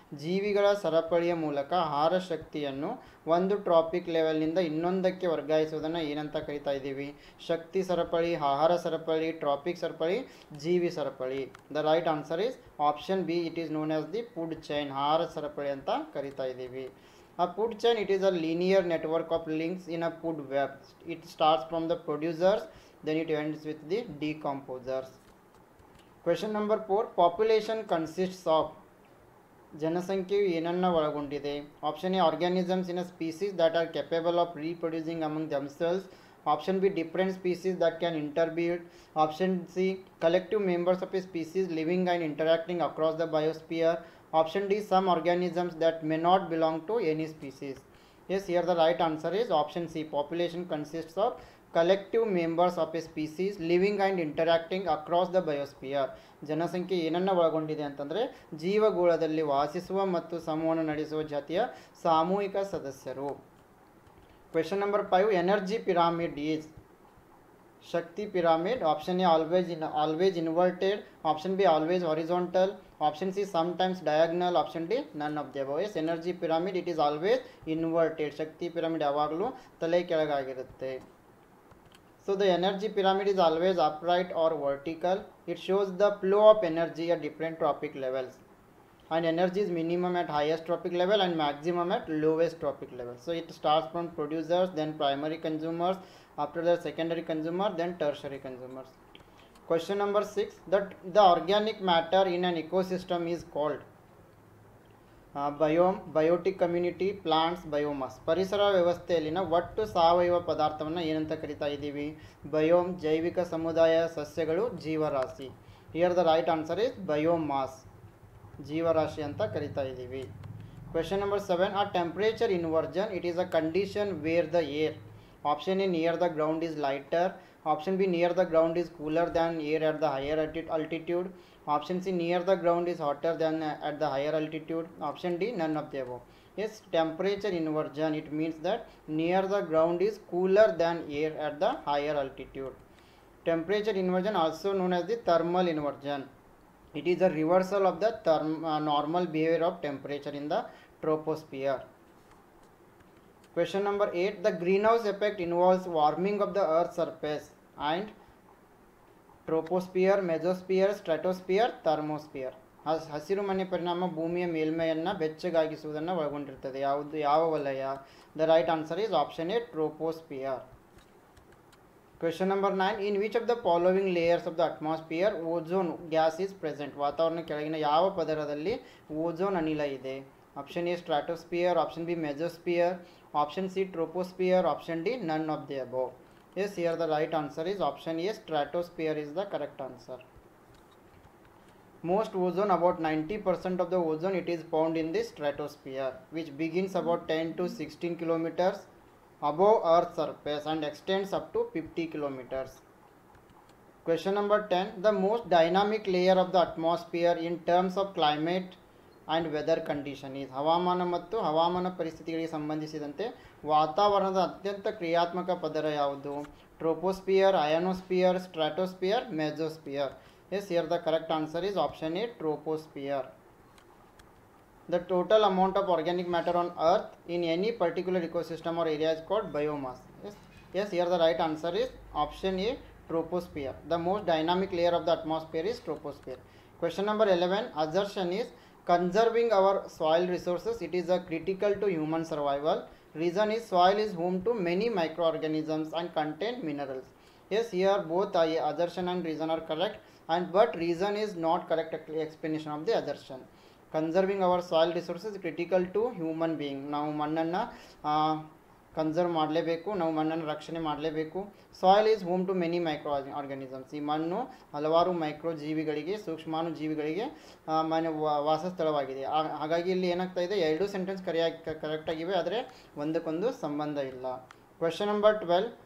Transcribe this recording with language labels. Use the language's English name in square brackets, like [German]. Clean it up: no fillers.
[Kannada] ಜೀವಿಗಳ ಸರಪಳಿಯ ಮೂಲಕ ಆಹಾರ ಶಕ್ತಿಯನ್ನು ಒಂದು ಟ್ರಾಪಿಕ್ ಲೆವೆಲ್ನಿಂದ ಇನ್ನೊಂದಕ್ಕೆ ವರ್ಗಾಯಿಸುವುದನ್ನು ಏನಂತ ಕರಿತಾ ಇದ್ದೀವಿ. ಶಕ್ತಿ ಸರಪಳಿ, ಆಹಾರ ಸರಪಳಿ, ಟ್ರಾಪಿಕ್ ಸರಪಳಿ, ಜೀವಿ ಸರಪಳಿ. [English] The right answer is option B, it is known as the food chain. [Kannada] ಆಹಾರ ಸರಪಳಿ ಅಂತ ಕರಿತಾ ಇದ್ದೀವಿ. [English] A food chain, it is a linear network of links in a food web. It starts from the producers, then it ends with the decomposers. Question number 4, population consists of. [Kannada] ಜನಸಂಖ್ಯೆಯು ಏನನ್ನು ಒಳಗೊಂಡಿದೆ. [English] Option A, organisms in a species that are capable of reproducing among themselves. Option B, different species that can interbreed. Option C, collective members of a species living and interacting across the biosphere. Option D, some organisms that may not belong to any species. Yes, here the right answer is option C, population consists of collective members of a species living and interacting across the biosphere. [Kannada] ಜನಸಂಖ್ಯೆ ಏನನ್ನು ಒಳಗೊಂಡಿದೆ ಅಂತಂದರೆ ಜೀವಗೋಳದಲ್ಲಿ ವಾಸಿಸುವ ಮತ್ತು ಸಂವಹನ ನಡೆಸುವ ಜಾತಿಯ ಸಾಮೂಹಿಕ ಸದಸ್ಯರು. [English] Question number 5, energy pyramid is. [Kannada] Shakti pyramid. [English] Option A, always inverted. Option B, always horizontal. Option C, sometimes diagonal. Option D, none of the above. Yes, energy pyramid it is always inverted. [Kannada] Shakti pyramid ಯಾವಾಗಲೂ ತಲೆ ಕೆಳಗಾಗಿರುತ್ತೆ. [English] So the energy pyramid is always upright or vertical. It shows the flow of energy at different trophic levels. And energy is minimum at highest tropic level and maximum at lowest tropic level. So it starts from producers, then primary consumers, after that secondary consumer, then tertiary consumers. Question number 6, that the organic matter in an ecosystem is called biome, biotic community, plants, biomass. [Kannada] ಪರಿಸರ ವ್ಯವಸ್ಥೆಯಲ್ಲಿನ ಒಟ್ಟು ಸಾವಯವ ಪದಾರ್ಥವನ್ನು ಏನಂತ ಕರಿತಾ ಇದ್ದೀವಿ. Biome, ಜೈವಿಕ ಸಮುದಾಯ, ಸಸ್ಯಗಳು, ಜೀವರಾಶಿ. [English] here the right answer is biomass, [Kannada] ಜೀವರಾಶಿ ಅಂತ ಕರಿತಾ ಇದ್ದೀವಿ. [English] Question number 7, a temperature inversion it is a condition where the air Option A, near the ground is lighter. Option B, near the ground is cooler than air at the higher altitude. Option C, near the ground is hotter than at the higher altitude. Option D, none of the above. Yes, temperature inversion, it means that near the ground is cooler than air at the higher altitude. Temperature inversion, also known as the thermal inversion. It is a reversal of the normal behavior of temperature in the troposphere. Question number 8. The greenhouse effect involves warming of the Earth's surface and troposphere, mesosphere, stratosphere, thermosphere. [Kannada] ಹಸಿರು ಮನೆ ಪರಿಣಾಮ ಭೂಮಿಯ ಮೇಲ್ಮೈಯನ್ನು ಬೆಚ್ಚಗಾಗಿಸುವುದನ್ನು ಒಳಗೊಂಡಿರುತ್ತದೆ. ಯಾವ ವಲಯ? [English] The right answer is option A, troposphere. Question number 9. In which of the following layers of the atmosphere ozone gas is present? [Kannada] ವಾತಾವರಣ ಕೆಳಗಿನ ಯಾವ ಪದರದಲ್ಲಿ ಓಝೋನ್ ಅನಿಲ ಇದೆ? [English] Option A stratosphere, option B mesosphere, option C troposphere, option D none of the above. Yes, here the right answer is option A, stratosphere is the correct answer. Most ozone, about 90% of the ozone, it is found in the stratosphere, which begins about 10 to 16 kilometers above Earth's surface and extends up to 50 kilometers. Question number 10. The most dynamic layer of the atmosphere in terms of climate and weather condition is. [Kannada] ಹವಾಮಾನ ಮತ್ತು ಹವಾಮಾನ ಪರಿಸ್ಥಿತಿಗಳಿಗೆ ಸಂಬಂಧಿಸಿದಂತೆ ವಾತಾವರಣದ ಅತ್ಯಂತ ಕ್ರಿಯಾತ್ಮಕ ಪದರ ಯಾವುದು? [English] Troposphere, ionosphere, stratosphere, mesosphere. Yes, here the correct answer is option A, troposphere. The total amount of organic matter on earth in any particular ecosystem or area is called biomass. Yes, here the right answer is option A, troposphere. The most dynamic layer of the atmosphere is troposphere. Question number 11. Assertion is conserving our soil resources, it is critical to human survival. Reason is soil is home to many microorganisms and contain minerals. Yes, here both assertion and reason are correct, but reason is not correct explanation of the assertion. Conserving our soil resources critical to human being. [Kannada] ನಾವು ಮಣ್ಣನ್ನು conserve ಮಾಡಲೇಬೇಕು, ನಾವು ಮಣ್ಣನ್ನು ರಕ್ಷಣೆ ಮಾಡಲೇಬೇಕು. [English] Soil is home to many micro organisms. [Kannada] ಈ ಮಣ್ಣು ಹಲವಾರು ಮೈಕ್ರೋ ಜೀವಿಗಳಿಗೆ, ಸೂಕ್ಷ್ಮಾಣು ಜೀವಿಗಳಿಗೆ ವಾಸಸ್ಥಳವಾಗಿದೆ. ಹಾಗಾಗಿ ಇಲ್ಲಿ ಏನಾಗ್ತಾ ಇದೆ, ಎರಡು ಸೆಂಟೆನ್ಸ್ ಕರೆಕ್ಟಾಗಿವೆ, ಆದರೆ ಒಂದಕ್ಕೊಂದು ಸಂಬಂಧ ಇಲ್ಲ. [English] Question number 12.